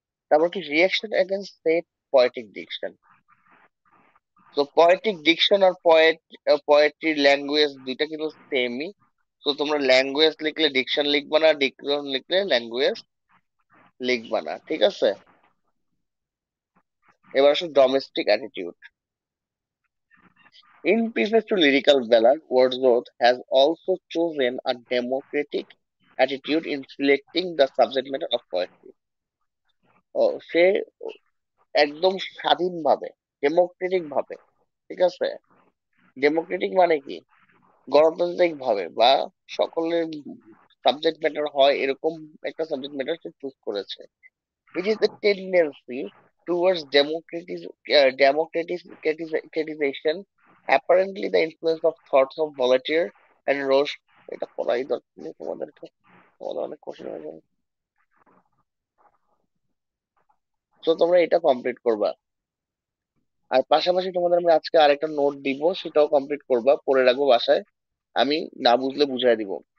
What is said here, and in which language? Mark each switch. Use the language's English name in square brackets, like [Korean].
[Bangla] তারপর কি? [English] Reaction against set poetic diction. [Bangla] তো পোয়েটিক ডিকশন আর পোয়েট্রি ল্যাঙ্গুয়েজ দুইটা কিন্তু সেমই। তো তোমরা ল্যাঙ্গুয়েজ লিখলে ডিকশন লিখবা না, ডিকশন লিখলে ল্যাঙ্গুয়েজ লিখবা না। ঠিক আছে, এবার আসো domestic attitude. [English] In preface to lyrical ballad, Wordsworth has also chosen a democratic attitude in selecting the subject matter of poetry. [Bangla] সে একদম স্বাধীনভাবে, ডেমোক্রেটিক ভাবে, ঠিক আছে, ডেমোক্রেটিক মানে কি? গণতান্ত্রিক ভাবে বা সকলের সাবজেক্ট ম্যাটার হয় এরকম একটা সাবজেক্ট ম্যাটার সে চুজ করেছে। [English] It is a tendency towards democratization, apparently the influence of thoughts of Voltaire and Roche. [Bangla] এটা পড়াই দরকার নেই তোমাদেরকে, তোমাদের অনেক কোশ্চেন হয়ে যাবে। তো তোমরা এটা কমপ্লিট করবা, আর পাশাপাশি তোমাদের আমি আজকে আরেকটা নোট দিব, সেটাও কমপ্লিট করবা, পড়ে রাখবো বাসায়, আমি না বুঝলে বুঝাই দিব।